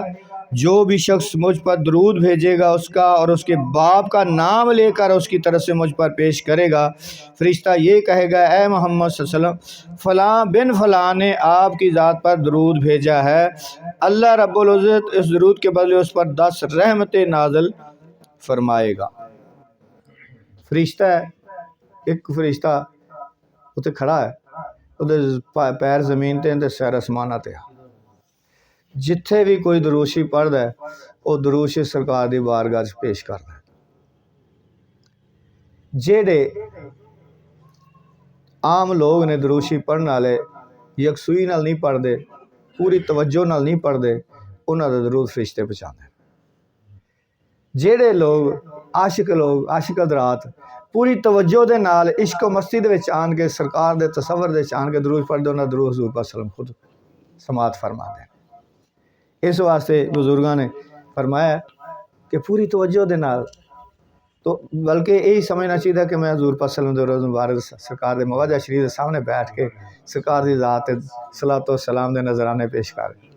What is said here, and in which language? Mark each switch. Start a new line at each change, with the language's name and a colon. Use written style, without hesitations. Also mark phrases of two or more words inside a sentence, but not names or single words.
Urdu: جو بھی شخص مجھ پر درود بھیجے گا اس کا اور اس کے باپ کا نام لے کر اس کی طرف سے مجھ پر پیش کرے گا، فرشتہ یہ کہے گا اے محمد
Arabic: صلی اللہ علیہ وسلم،
Urdu: فلاں بن فلاں نے آپ کی ذات پر درود بھیجا ہے، اللہ
Arabic: رب العزت
Urdu: اس درود کے بدلے اس پر 10 رحمتیں نازل فرمائے گا۔
Punjabi: فرشتہ ہے، ایک فرشتہ اتنے کھڑا ہے، ادھر پیر زمین تے تے سیر آسمان تے، جتھے بھی کوئی دروشی پڑھدا ہے وہ دروشی سرکار دی بارگاہ وچ پیش کردا ہے۔ جیڑے عام لوگ نے دروشی پڑھن والے یکسوئی نال نہیں پڑھدے، پوری توجہ نال نہیں پڑھدے، انہاں دا درود فرشتے پہنچاندے۔ جیڑے لوگ عاشق حضرات پوری توجہ دے نال عشق و مستی دے وچ آن کے سرکار دے تصور دے وچ آن کے درود پڑھدے، انہاں دا درود حضور پاک
Arabic: صلی اللہ علیہ وسلم
Punjabi: خود سماعت فرماندے ہیں۔ اس واسطے بزرگاں نے فرمایا کہ پوری توجہ دے نال، تو بلکہ یہی سمجھنا چاہیے کہ میں حضور پاک
Arabic: صلی اللہ علیہ وسلم
Punjabi: دے روز مبارک سرکار دے مواجہ شریف دے سامنے بیٹھ کے سرکار دی ذات صلاۃ و سلام دے نذرانے پیش کر۔